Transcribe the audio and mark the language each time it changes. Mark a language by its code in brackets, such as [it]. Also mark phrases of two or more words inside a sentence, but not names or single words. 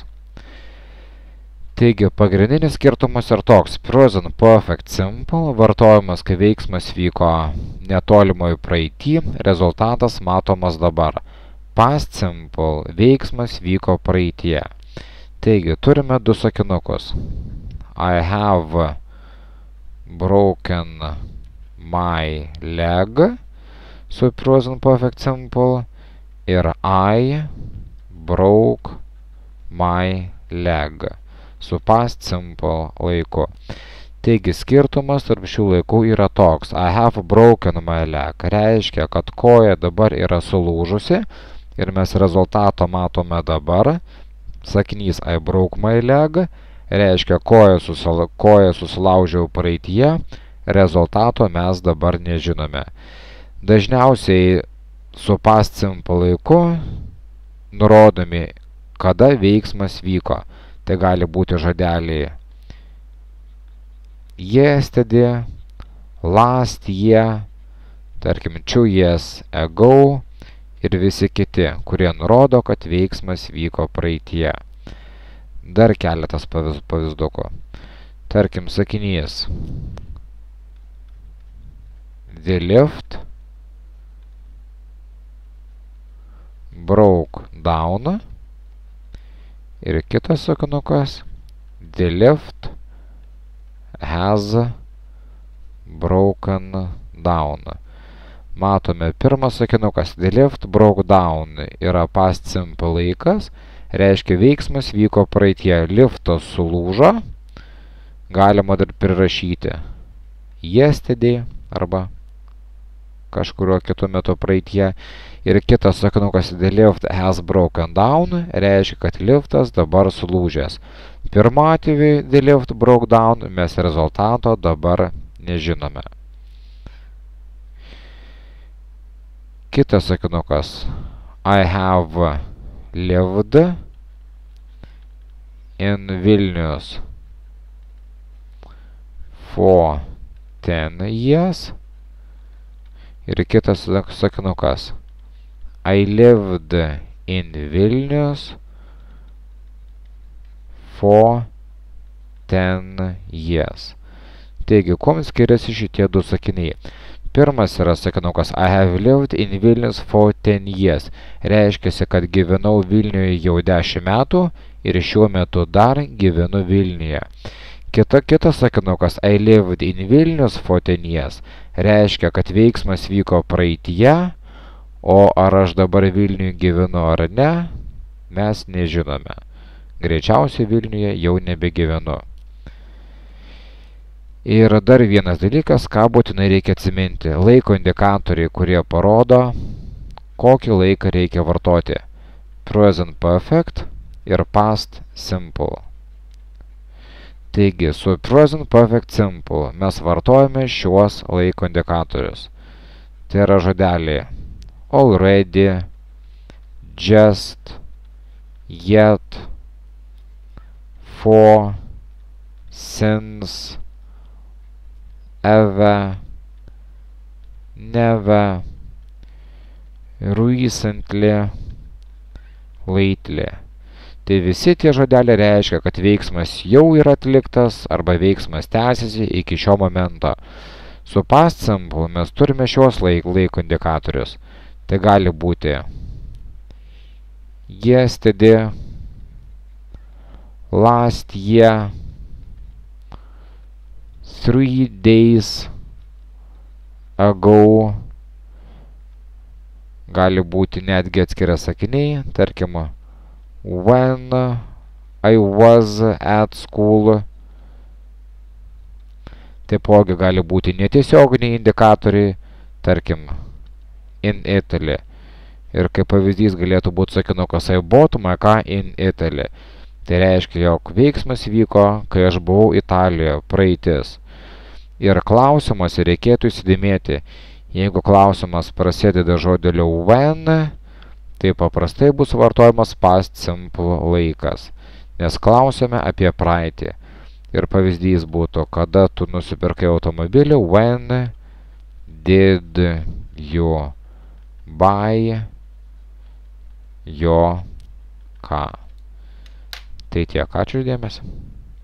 [lt] Taigi, pagrindinis skirtumas yra toks. [en] Present perfect simple [lt] vartojamas, kai veiksmas vyko netolimoje praeity, rezultatas matomas dabar. [en] Past simple [lt] veiksmas vyko praeityje. Taigi, turime du sakinukus. [en] I have broken my leg su present perfect simple ir I broke my leg su past simple laiku. [lt] Taigi, skirtumas tarp šių laikų yra toks. [en] I have broken my leg [lt] reiškia, kad koja dabar yra sulūžusi ir mes rezultato matome dabar. Sakinys [en] I broke my leg [lt] reiškia, koja susilaužiau praeityje, rezultato mes dabar nežinome. Dažniausiai su [en] past simple [lt] laiku nurodomi, kada veiksmas vyko. Tai gali būti žodeliai [en] yesterday, last year, [lt] tarkim [en] 2 years ago [lt] ir visi kiti, kurie nurodo, kad veiksmas vyko praeityje. Dar keletas pavyzdukų. Tarkim, sakinys [en] The lift broke down [lt] ir kitas sakinukas [en] The lift has broken down. [lt] Matome, pirmas sakinukas [en] The lift broke down [lt] yra [en] past simple [lt] laikas, reiškia veiksmas vyko praeityje. Liftas sulūžo, galima dar prirašyti yesterday arba kažkurio kitu metu praeityje. Ir kitas sakinukas [en] The lift has broken down [lt] reiškia, kad liftas dabar sulūžęs. Pirmu atveju [en] The lift broke down [lt] mes rezultato dabar nežinome. Kitas sakinukas [en] I have lived in Vilnius for 10 years. [lt] Ir kitas sakinukas [en] I lived in Vilnius for 10 years. [lt] Taigi, kuom skiriasi šitie du sakiniai? Pirmas yra sakinukas [en] I have lived in Vilnius for 10 years. [lt] Reiškiasi, kad gyvenau Vilniuje jau 10 metų ir šiuo metu dar gyvenu Vilniuje. Kitas sakinukas [en] I lived in Vilnius for 10 years. [lt] Reiškia, kad veiksmas vyko praeityje, o ar aš dabar Vilniuje gyvenu ar ne, mes nežinome. Greičiausiai Vilniuje jau nebegyvenu. Ir dar vienas dalykas, ką būtinai reikia atsiminti. Laiko indikatoriai, kurie parodo, kokį laiką reikia vartoti. [en] Present perfect ir past simple. [lt] Taigi, su [en] present perfect simple [lt] mes vartojame šiuos laiko indikatorius. Tai yra žodeliai [en] already, just, yet, for, since, ever, never, recently, lately. [lt] Tai visi tie žodeliai reiškia, kad veiksmas jau yra atliktas arba veiksmas tęsiasi iki šio momento. Su [en] past simple [lt] mes turime šios laiko indikatorius. Tai gali būti [en] yesterday, last year, 3 days ago. [lt] Gali būti netgi atskiri sakiniai, tarkim, [en] when I was at school. [lt] Taipogi gali būti netiesioginiai indikatoriai, tarkim, [en] in Italy. [lt] Ir kaip pavyzdys galėtų būti sakinukas [en] I bought my car in Italy. [lt] Tai reiškia, jog veiksmas vyko, kai aš buvau Italijoje, praeitis. Ir klausimas reikėtų įsidėmėti. Jeigu klausimas prasideda žodeliu when, tai paprastai bus vartojamas [en] past simple [lt] laikas, nes klausime apie praeitį. Ir pavyzdys būtų, kada tu nusipirkai automobilį, [en] when did you buy your car. [lt] Tai tiek, ačiū už dėmesį.